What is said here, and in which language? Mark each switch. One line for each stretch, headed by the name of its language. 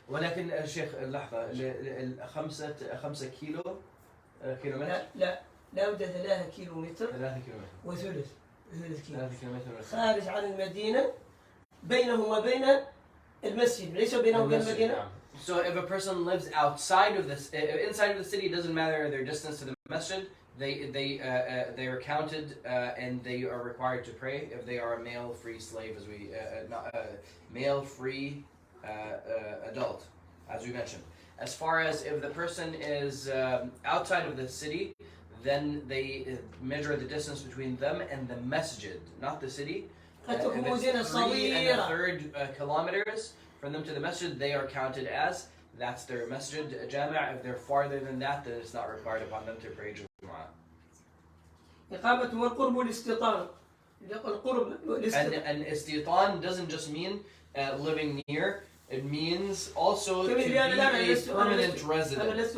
Arabic: ولكن الشيخ لحظة 5 كيلومتر. لا بد 3 كيلومتر. 3 كيلومتر. وثلث. 3 كيلومتر. خارج عن المدينة بينه وبين المسجد ليس بينه وبين المدينة.
English: So if a person lives outside of this, inside of the city, it doesn't matter their distance to the masjid. They are counted and they are required to pray if they are a male-free slave, as we male-free adult, as we mentioned. As far as if the person is outside of the city, then they measure the distance between them and the masjid, not the city. If it's 3.3 kilometers from them to the masjid, they are counted as that's their masjid jami'. If they're farther than that, then it's not required upon them to pray Jumu'ah.
Arabic: إقامة والقرب والاستيطان.
English: And istitan doesn't just mean living near. It means also to be a permanent resident.